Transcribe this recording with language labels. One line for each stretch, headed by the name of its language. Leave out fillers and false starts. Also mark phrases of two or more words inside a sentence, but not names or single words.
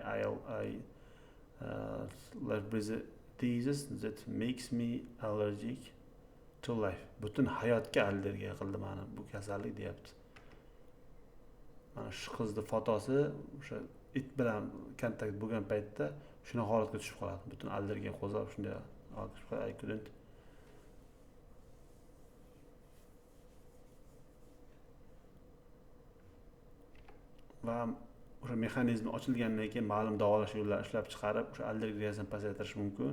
English: Life disease that makes me allergic to life.
Uzbek: Butun hayotga allergiya qildi meni bu kasallik deyapti. Mana shu qizni fotosi o'sha it bilan kontakt bo'lgan paytda shuna holatga tushib qoladi. Butun allergiya qo'zg'ab shunday
English: I couldn't.
Uzbek: Va o'sha mexanizm ochilgandan keyin ma'lum davolash yo'llarini ishlab chiqarib, o'sha allergik reaksiyani pasaytirish mumkin.